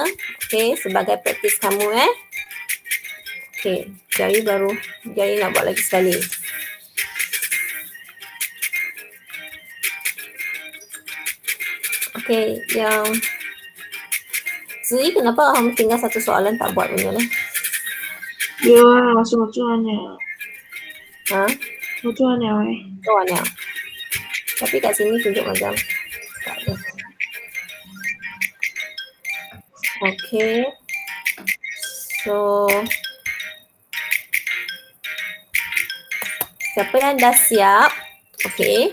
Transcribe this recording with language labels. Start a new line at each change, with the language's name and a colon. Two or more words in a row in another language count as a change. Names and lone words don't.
Malay: Okay, sebagai praktis kamu Okay, Jari nak buat lagi sekali. Okay, yang Zui, kenapa kamu tinggal satu soalan tak buat punya ni? Ya,
Chinese: 老师我做完了。 Ha? 我做完了做完了.
Malay: Tapi kat sini tunjuk macam tak ada. Okay. So, siapa yang dah siap? Okay.